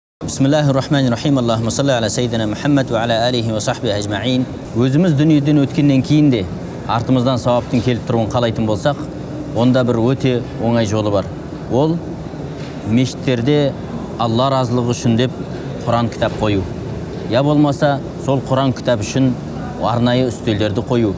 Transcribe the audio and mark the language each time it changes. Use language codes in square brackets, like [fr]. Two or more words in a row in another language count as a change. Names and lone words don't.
[ar] بسم الله الرحمن الرحيم. اللهم صل على سيدنا محمد وعلى آله وصحبه أجمعين. [kk] Өзіміз дүниеден өткеннен кейін де артымыздан сауаптың келіп тұруын қалайтын болсақ, онда бір өте оңай жолы бар. Ол мешіттерде Алла разылығы үшін деп Құран кітап қою. Я болмаса, сол Құран кітап үшін арнайы үстелдерді қою.